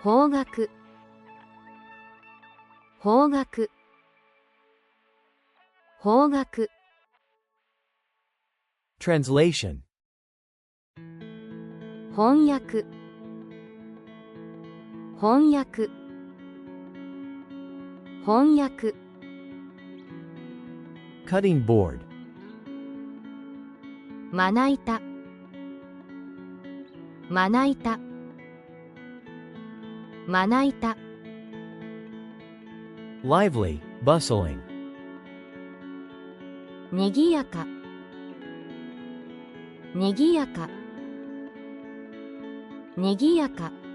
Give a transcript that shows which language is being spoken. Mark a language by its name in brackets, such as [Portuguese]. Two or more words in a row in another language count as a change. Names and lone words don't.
[Japanese] 方角方角方角 [English] Translation. [Japanese] 翻訳翻訳翻訳 [English] Cutting board. [Japanese] まな板まな板まな板 [English] Lively, bustling. [Japanese] にぎやかにぎやかにぎやか